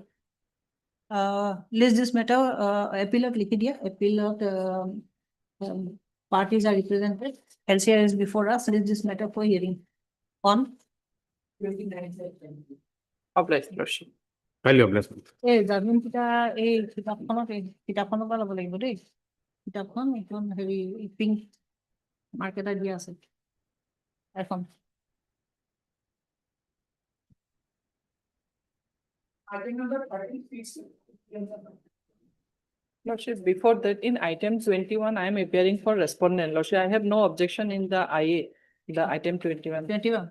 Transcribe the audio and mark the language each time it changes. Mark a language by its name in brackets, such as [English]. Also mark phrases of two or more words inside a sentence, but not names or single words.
[English] List this matter, appeal of Liquidia, appeal of parties are represented. LCR is before us, list this matter for hearing on. Obliged, Lordship. Highly obliged. [Assamese] এই জামিন কিটা এই কিতাপখনৰ পৰা ল'ব লাগিব দেই কিতাপখন এইখন হেৰি পিংক মাৰ্কেটত দিয়া আছে এখন [English] Lordship, before that, in item 21, I am appearing for respondent. Lordship, I have no objection in the IA, the item 21. 21